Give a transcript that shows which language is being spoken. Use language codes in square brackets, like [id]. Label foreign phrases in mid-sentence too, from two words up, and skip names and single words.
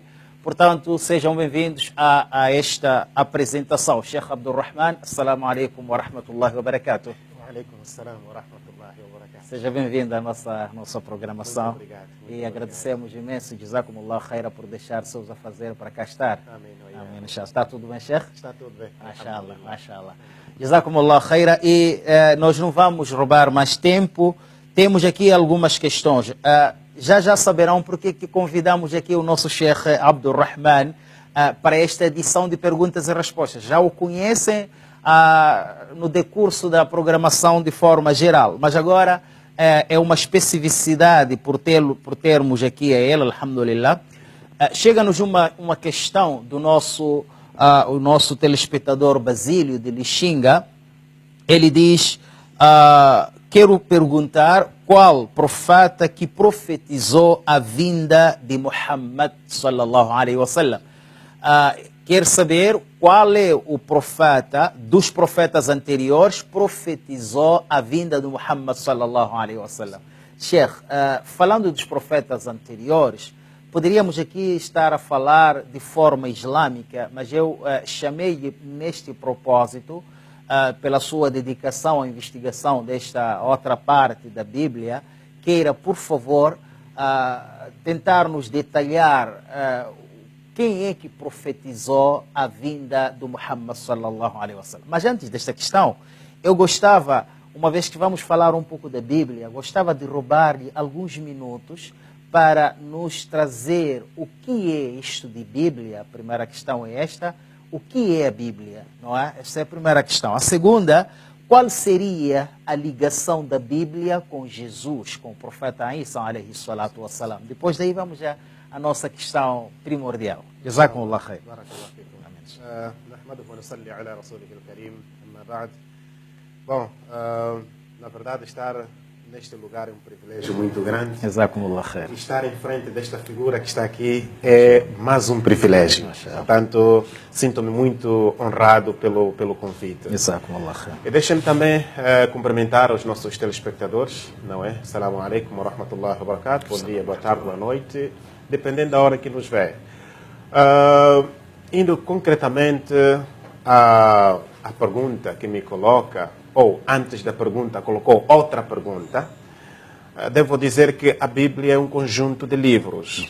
[pt] Portanto, sejam bem-vindos a esta apresentação. [ar] شيخ عبد الرحمن، السلام عليكم ورحمة الله وبركاته. وعليكم السلام ورحمة الله وبركاته. [pt] Seja bem-vindo à nossa programação. Muito obrigado. E agradecemos imenso, [ar] جزاكم الله خيرا, [pt] por deixar seus afazeres para cá estar. Amém. Amém. Está tudo bem, Sheikh? Está tudo bem. [ar] ما شاء الله، ما شاء الله. جزاكم الله خيرا. [pt] E nós não vamos roubar mais tempo. Temos aqui algumas questões. Já saberão porque que convidamos aqui o nosso Sheikh Abdurrahman para esta edição de perguntas e respostas. Já o conhecem no decurso da programação de forma geral, mas agora é uma especificidade por termos aqui a ele, alhamdulillah. Chega-nos uma questão do o nosso telespectador Basílio de Lixinga. Ele diz: quero perguntar qual profeta que profetizou a vinda de Muhammad [ar] صلى الله عليه وسلم. [pt] Quer saber qual é o profeta dos profetas anteriores profetizou a vinda de Muhammad [ar] صلى الله عليه وسلم. [pt] Sheikh, falando dos profetas anteriores, poderíamos aqui estar a falar de forma islâmica, mas eu chamei neste propósito, pela sua dedicação à investigação desta outra parte da Bíblia, queira, por favor, tentar nos detalhar quem é que profetizou a vinda do Muhammad [ar] صلى الله عليه وسلم. [pt] Mas antes desta questão, eu gostava, uma vez que vamos falar um pouco da Bíblia, gostava de roubar-lhe alguns minutos para nos trazer o que é isto de Bíblia. A primeira questão é esta: o que é a Bíblia? Não é? Esta é a primeira questão. A segunda: qual seria a ligação da Bíblia com Jesus, com o profeta Isa [ar] عليه الصلاة والسلام? [pt] Depois daí vamos já a nossa questão primordial. [ar] جزاكم الله خير. بارك الله فيكم. نحمده ونصلي على رسوله الكريم. أما بعد. [pt] Bom, na verdade, estar neste lugar é um privilégio muito grande. [ar] جزاكم الله خير. [pt] Estar em frente desta figura que está aqui é mais um privilégio. Portanto, sinto-me muito honrado pelo convite. [ar] جزاكم الله خير. [pt] E deixem-me também cumprimentar os nossos telespectadores, não é? [ar] السلام عليكم ورحمة الله وبركاته. [pt] Bom dia, boa tarde, boa noite, dependendo da hora que nos vê. Indo concretamente à pergunta que me coloca, ou antes da pergunta colocou outra pergunta, Devo dizer que a Bíblia é um conjunto de livros.